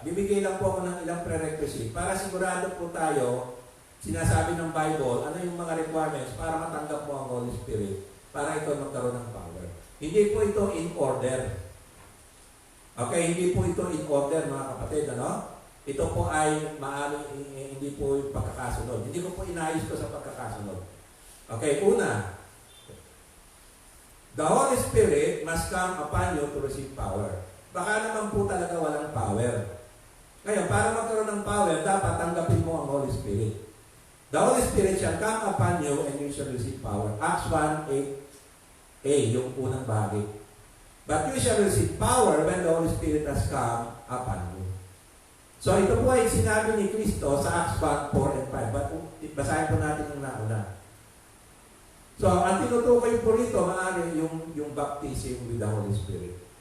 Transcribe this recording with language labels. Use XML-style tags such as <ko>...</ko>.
<tl>Bibigay lang po ako ng ilang prerequisite para sigurado po tayo, sinasabi ng Bible, ano yung mga requirements para matanggap mo ang Holy Spirit para ito magkaroon ng power. Hindi po ito in order. Okay, hindi po ito in order mga kapatid, ano? Ito po ay hindi po yung pagkakasunod. Hindi ko po inayos ko sa pagkakasunod.</tl> <en>Okay, una, the Holy Spirit must come upon you to receive power.</en> <tl>Baka naman po talaga walang power. Ngayon, para magkaroon ng power, dapat tanggapin mo ang Holy Spirit.</tl> <en>The Holy Spirit shall come upon you and you shall receive power. Acts 1:8a,</en> <tl>yung unang bahagi.</tl> <en>But you shall receive power when the Holy Spirit has come upon you.</en> <tl>So ito po ay sinabi ni Kristo sa Acts 1:4 and 5. But basahin po natin yung nauna. So ang tinutukoy po rito, maaari yung baptism with the Holy Spirit.</tl>